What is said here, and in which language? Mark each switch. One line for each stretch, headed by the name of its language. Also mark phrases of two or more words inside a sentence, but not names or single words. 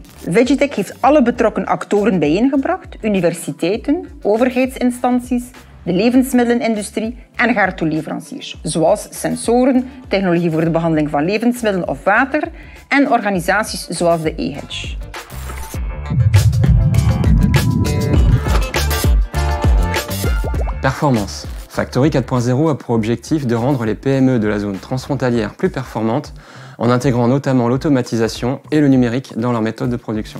Dutch: Vegitech heeft alle betrokken actoren bijeengebracht, universiteiten, overheidsinstanties, de levensmiddelenindustrie en gaartoeleveranciers, zoals sensoren, technologie voor de behandeling van levensmiddelen of water en organisaties zoals de EHEDGE.
French: Performance. Factory 4.0 a pour objectif de rendre les PME de la zone transfrontalière plus performantes en intégrant notamment l'automatisation et le numérique dans leurs méthodes de production.